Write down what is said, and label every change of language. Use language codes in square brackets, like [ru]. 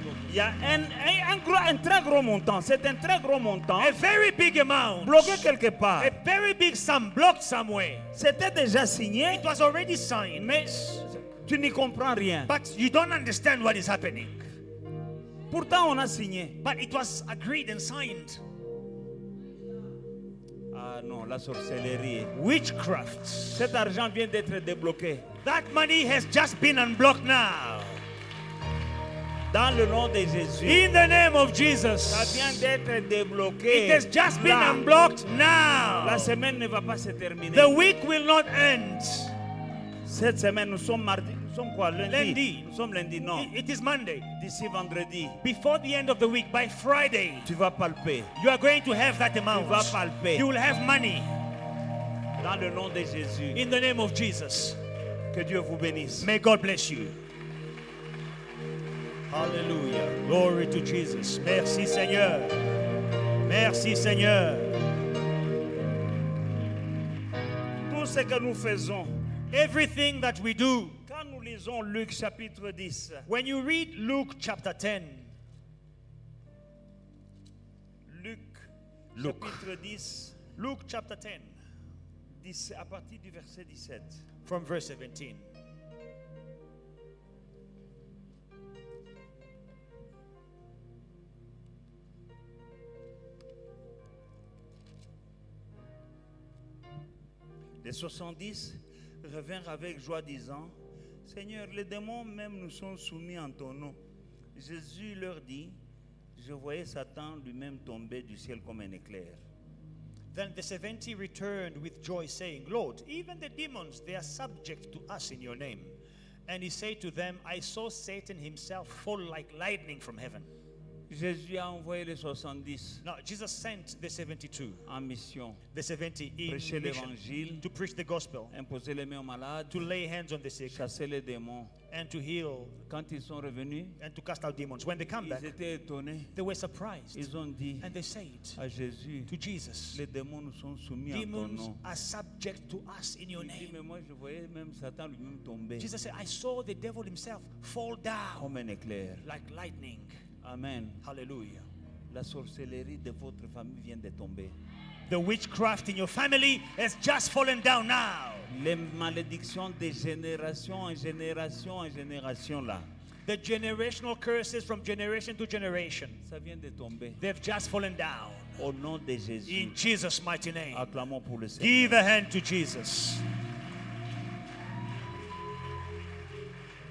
[fr] Il y a un très gros montant. C'est un très gros montant. [en] A very big amount. [fr] Bloqué quelque part. [en] A very big sum blocked somewhere. [fr] C'était déjà signé. [en] It was already signed. [fr] Mais tu n'y comprends rien. [en] But you don't understand what is happening. [fr] Pourtant, on a signé. [en] But it was agreed and signed. [fr] Ah non, la sorcellerie. [en] Witchcraft. [fr] Cet argent vient d'être débloqué. [en] That money has just been unblocked now. [fr] Dans le nom de Jésus. [en] In the name of Jesus. [fr] Ça vient d'être débloqué. [en] It has just been [fr] Là. [en] unblocked now. [fr] La semaine ne va pas se terminer. [en] The week will not end. [fr] Cette semaine, nous sommes mardi. Nous sommes quoi? Lundi. Lundi. Nous sommes lundi, non. [en] It is Monday. [fr] D'ici vendredi, [en] Before the end of the week, by Friday, [fr] tu vas palper. [en] you are going to have that [fr] Tu [en] amount. [fr] vas palper. [en] You will have money. [fr] Dans le nom de Jésus. [en] In the name of Jesus. [fr] Que Dieu vous bénisse. [en] May God bless you. Hallelujah. Glory to Jesus. [fr] Merci Seigneur. Merci Seigneur. Tout ce que nous faisons, [en] Everything that we do, [fr] quand nous lisons Luc chapitre 10, [en] when you read Luke chapter 10, [fr] Luc Luc. chapitre 10, [en] Luke chapter 10, [fr] à partir du verset 17. [en] from verse 17. [fr] Les 70 revinrent avec joie disant, Seigneur, les démons même nous sont soumis en ton nom. Jésus leur dit, je voyais Satan lui-même tomber du ciel comme un éclair. [en] Then the 70 returned with joy, saying, Lord, even the demons, they are subject to us in your name. And he said to them, I saw Satan himself fall like lightning from heaven. [fr] Jésus a envoyé les 70 [en] Now, Jesus sent the 72, [fr] en mission, [en] the 70 in [fr] prêcher [en] mission, [fr] l'évangile, [en] to preach the gospel, [fr] imposer les mains aux malades, [en] to lay hands on the sick, [fr] chasser les démons. [en] and to heal, Quand ils sont revenus, and to cast out demons. When they come back, [fr] ils étaient étonnés. [en] they were surprised. [fr] Ils ont dit [en] And they said [fr] à Jésus, [en] to Jesus, [fr] les démons nous sont soumis en ton [en] demons [fr] nom. [en] are subject to us in your [fr] Il dit, [en] name. [fr] mais moi je voyais même Satan lui-même tomber [en] Jesus said, I saw the devil himself fall down [fr] comme un éclair. [en] like lightning. Amen. Hallelujah. [fr] La sorcellerie de votre famille vient de tomber. [en] The witchcraft in your family has just fallen down now. [fr] Les malédictions de génération en génération en génération là, [en] The generational curses from generation to generation, [fr] ça vient de tomber. [en] they've just fallen down. [fr] Au nom de Jésus, [en] In Jesus' mighty name. [fr] acclamons pour le Seigneur. [en] Give a hand to Jesus. [fr] Je vais prier pour toute personne qui paye ses dîmes.